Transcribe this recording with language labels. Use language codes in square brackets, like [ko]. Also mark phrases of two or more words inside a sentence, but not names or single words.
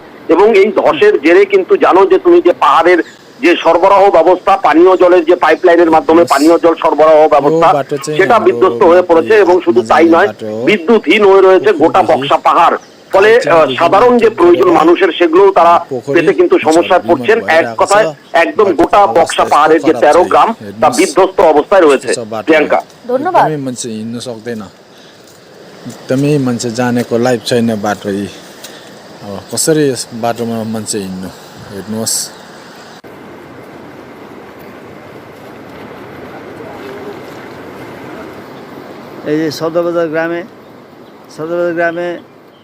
[bn] এবং এই ধসের জেরে কিন্তু জানো যে তুমি যে পাহাড়ের যে সরবরাহ ব্যবস্থা, পানীয় জলের যে পাইপলাইনের মাধ্যমে পানীয় জল সরবরাহ ব্যবস্থা সেটা বিধ্বস্ত হয়ে পড়েছে। এবং শুধু তাই নয়, বিদ্যুৎহীন হয়ে রয়েছে গোটা বক্সা পাহাড়। ফলে সাধারণ যে প্রয়োজন মানুষের সেগুলো তারা পেতে কিন্তু সমস্যায় পড়ছেন। এক কথায় একদম গোটা বক্সা পাহাড়ের যে 13 গ্রাম তা বিধ্বস্ত অবস্থায় রয়েছে। প্রিয়াঙ্কা, ধন্যবাদ। [ne] एकदमै मान्छे जानेको लाइफ छैन बाटो, अब कसरी बाटोमा मान्छे हिँड्नु हेर्नुहोस्। [bn] এই যে সদরবাজার গ্রামে